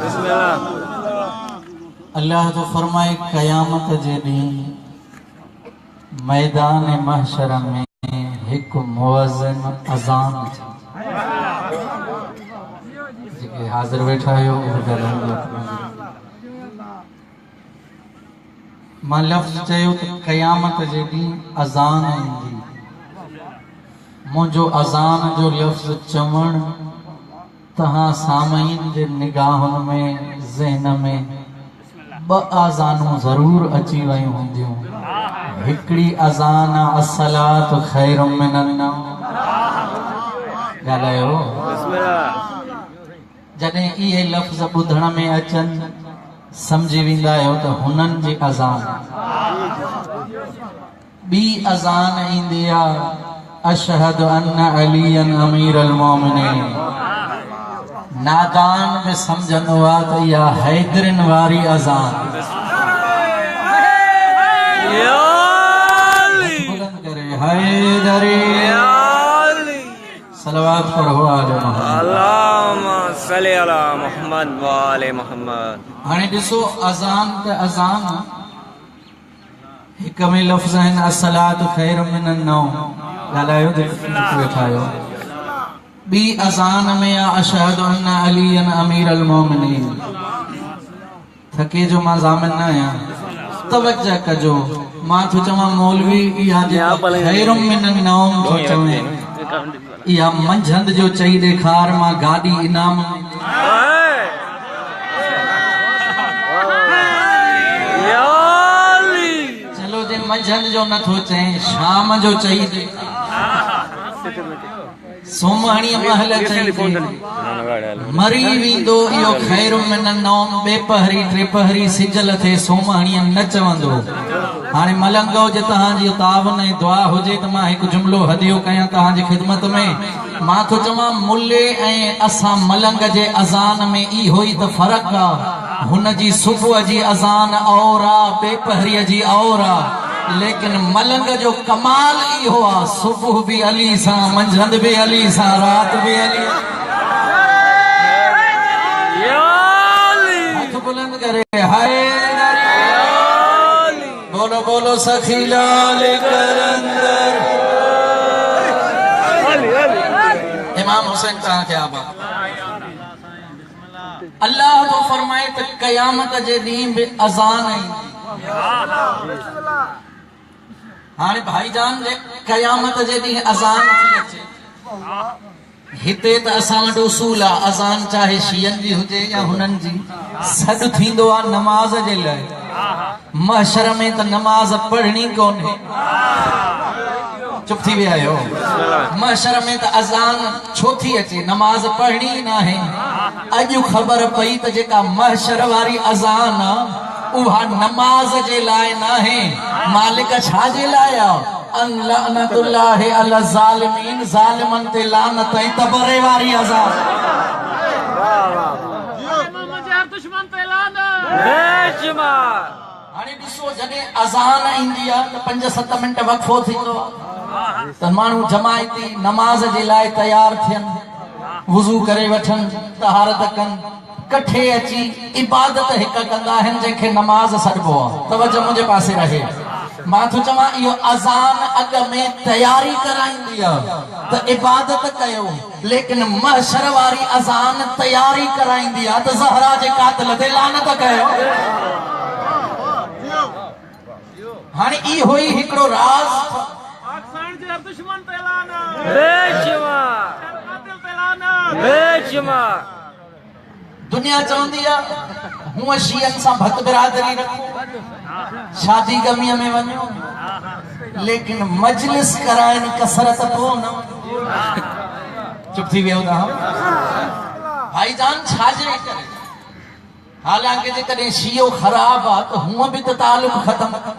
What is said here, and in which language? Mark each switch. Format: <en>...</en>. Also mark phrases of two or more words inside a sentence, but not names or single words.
<sd>अल्लाह तो फरमाए क़यामत जे ॾींहुं मैदान महशर में एक मुअज़्ज़िन अज़ान जेके हाज़िर वेठा आहियो मां लफ़्ज़ चयो त क़यामत जे ॾींहुं अज़ान ईंदी। मुंहिंजो अज़ान जो लफ़्ज़ चवण तहां सामईन जे निगाहुनि में ज़हन में ॿ अज़ानूं ज़रूर अची वयूं हूंदियूं। हिकिड़ी अज़ान</sd> <ar>الصلاة خير من النوم.</ar> <sd>ॻाल्हायो। जॾहिं इहे लफ़्ज़ ॿुधण में अचनि सम्झी वेंदा आहियो त हुननि जी अज़ान। ॿी अज़ान ईंदी आहे</sd> <ar>أشهد أن عليا أمير المؤمنين.</ar> <sd>नादान में समझंदो आहे त इहा हैदरन वारी अज़ान। बुलंद करे हैदरी सलवात पढ़ो आले मोहम्मद।</sd> <ar>اللهم صل على محمد وآل محمد.</ar> <sd>हाणे ॾिसो अज़ान त अज़ान हिक में लफ़्ज़ आहिनि</sd> <ar>الصلاة خير من النوم.</ar> <sd>ॻाल्हायो वेठा आहियो। ॿी अज़ान में</sd> <ar>أشهد أن عليا أمير المؤمنين.</ar> <sd>थके जो मां ज़ामिन न आहियां तवज्जो कजो। मां थो चवां मौलवी इहा</sd> <ar>خير من النوم</ar> <sd>थो चवे इहा मंझंद जो चई ॾेखार मां गाॾी इनाम। चलो जे मंझंद जो नथो चए शाम जो चई दे। सोमहणी महल चई मरी वेंदो इहो</sd> <ar>خير من النوم.</ar> <sd>ॿेपहरी टेपहरी सिजल थे सोमहणी न चवंदो। हाणे मलंगो जे तव्हांजी तावन ऐं दुआ हुजे त मां हिकु जुमिलो हदियो कयां तव्हांजी ख़िदमत में। मां थो चवां मुल्ले ऐं असां मलंग जे अज़ान में इहो ई त फ़र्क़ु आहे। हुन जी सुबुह जी अज़ान और आहे ॿेपहरीअ जी और आहे। लेकिन मलंग जो कमाल इहो आहे सुबुह भी अली सां मंझंदि भी अली सां रात भी अली। हथ बुलंद करे हैदरी।</sd> <ur>بولو بولو سخی لعل قلندر. امام حسین کہاں کے آبا.</ur> <sd>अल्लाह तो फरमाए त क़यामत जे ॾींहुं भी अज़ान आई। हाणे भाईजान जे क़यामत जे ॾींहुं अज़ान थी अचे। हिते त असां वटि उसूल आहे अज़ान चाहे शियनि जी हुजे या हुननि जी सॾु थींदो आहे नमाज़ जे लाइ। महशर में त नमाज़ पढ़णी कोन्हे। चुप थी विया आहियो। महशर में त अज़ान छो थी अचे नमाज़ पढ़णी न आहे। अॼु ख़बर पई त जेका महशर वारी अज़ान आहे उहा नमाज जे लाइ न आहे। मालिक छा जे लाइ आहे</sd> <ar>لعنة الله على الظالمين.</ar> <sd>ज़ालिमन ते लानत ऐं तबरे वारी अज़ान। हाणे ॾिसो जॾहिं अज़ान ईंदी आहे त 5-7 मिंट वक़फ़ो थींदो आहे त माण्हू जमायती नमाज़ जे लाइ तयार थियनि वुज़ू करे वठनि तहारत कनि कठे अची इबादत हिक कंदा आहिनि जंहिंखे नमाज़ सॾिबो आहे। तवज्जो मुंहिंजे पासे रहे। मां तो चवा यो अजान अग में तैयारी कराईंदी है तो इबादत कयो, लेकिन महशर वारी अजान तैयारी कराईंदी है तो ज़हरा जे कातिल ते लानत कयो। हाणे ई होई हिकड़ो राज दुनिया चवंदी है हूं शियन सां भत बिरादरी रखो, शादी गमीअ में वञो, लेकिन मजलिस कराइण कसरत को न। चुप थी वियो ना भाईजान छाजे करे, हालांकि जेकॾहिं शियो ख़राब आहे त हूअं बि त तालुक ख़तम।</sd>